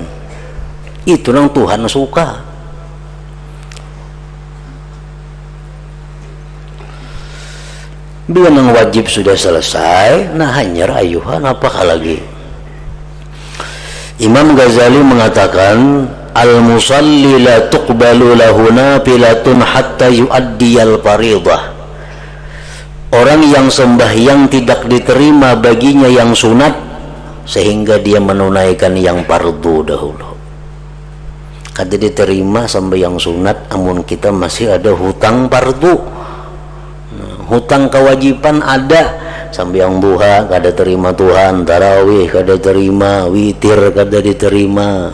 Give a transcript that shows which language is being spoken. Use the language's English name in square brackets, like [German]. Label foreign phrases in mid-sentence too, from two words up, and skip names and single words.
[Banjar] Itu yang Tuhan suka. Bila yang wajib sudah selesai, nah hanyar ayuhan apakah lagi? Imam Ghazali mengatakan, [Arabic] المصلي لا تقبل له نافلة حتى يؤدي الفريضة. [Banjar] Orang yang sembahyang tidak diterima baginya yang sunat sehingga dia menunaikan yang fardu dahulu. Kada diterima sembahyang sunat, amun kita masih ada hutang fardu. Hutang kewajiban ada, sambiang duha kada terima Tuhan, tarawih kada terima, witir kada diterima.